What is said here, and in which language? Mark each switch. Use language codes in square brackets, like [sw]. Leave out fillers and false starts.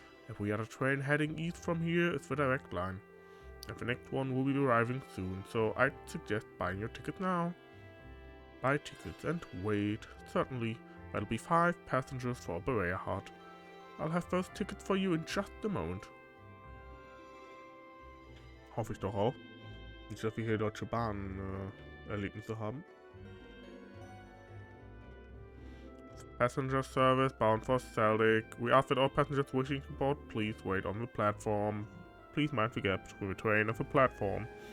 [en] Every other train heading east from here is the direct line. And the next one will be arriving soon, so I'd suggest buying your ticket now. Buy tickets and wait. Certainly, that'll be 5 passengers for Bareahard. I'll have those tickets for you in just a moment. [de] Hoffe ich doch auch. Nicht, dass wir hier Deutsche Bahn Erlebnisse haben. [en] Passenger service bound for Celtic. We ask that all passengers wishing to board please wait on the platform. Please mind the gap between the train and the platform.